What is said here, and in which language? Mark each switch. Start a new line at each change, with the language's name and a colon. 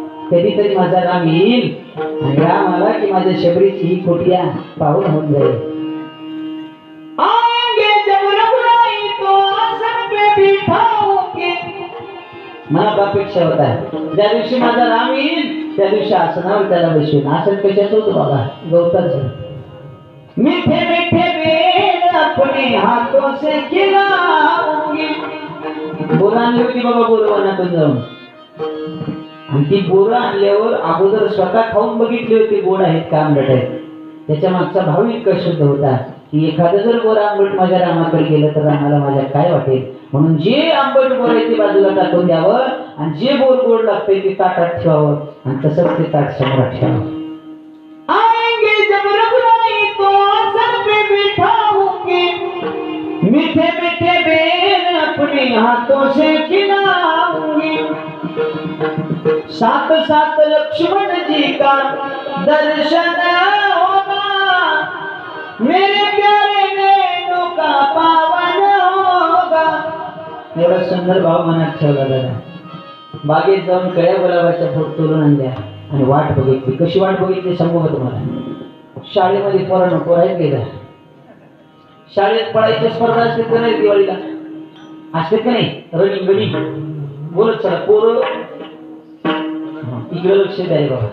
Marathi: कधीतरी माझा राम येईल आणि राम आला की माझ्या शबरीची ही कुटिया पावन होऊन जाईल.
Hindi: आएंगे जब रघुराई तो आसन पे बिठाओगे.
Marathi: मला अपेक्षा होता ज्या दिवशी माझा राम येईल त्या दिवशी आसनावर त्याला बसवेन. आसन कशाच होतं बाबा, गवताचं.
Hindi: मीठे मीठे बेर अपने हाथों से खिलाऊंगी.
Marathi: बोरं आणली होती बाबा बोरवनातून जाऊन, आणि ती बोरं आणल्यावर अगोदर स्वतः खाऊन बघितली होती गोड आहेत का आंबट आहेत. त्याच्या मागचा भाव इतका शुद्ध होता की एखादं जर बोरं आंबट माझ्या रामाकडे गेलं तर रामाला माझ्या काय वाटेल. म्हणून जे आंबट बोर आहे ते बाजूला टाकून द्यावं आणि जे बोर गोड लागते ते ताटात ठेवावं आणि तसंच ते ताट समोर ठेवावं.
Hindi: आएंगे जब रघुराई तो आसन पे बिठाऊंगी, मीठे मीठे बेर अपने हाथों से खिलाऊंगी. साथ साथ लक्ष्मण जी का दर्शन होगा, मेरे प्यारे नैनों का पावन होगा.
Marathi: एवढा सुंदर भाव मनात ठेवला दादा. बागेत जाऊन कळ्या गुलाबाच्या फूट तोडून आणल्या आणि वाट बघितली. कशी वाट बघितली सांगू का तुम्हाला. शाळेमध्ये पोरांना पोरायला गेला, शाळेत पळायच्या स्पर्धा असतात का नाही, दिवाळीला असतात का नाही, रनिंग रनिंग बोलत चला पोरं इकडे लक्ष द्याय बाबा.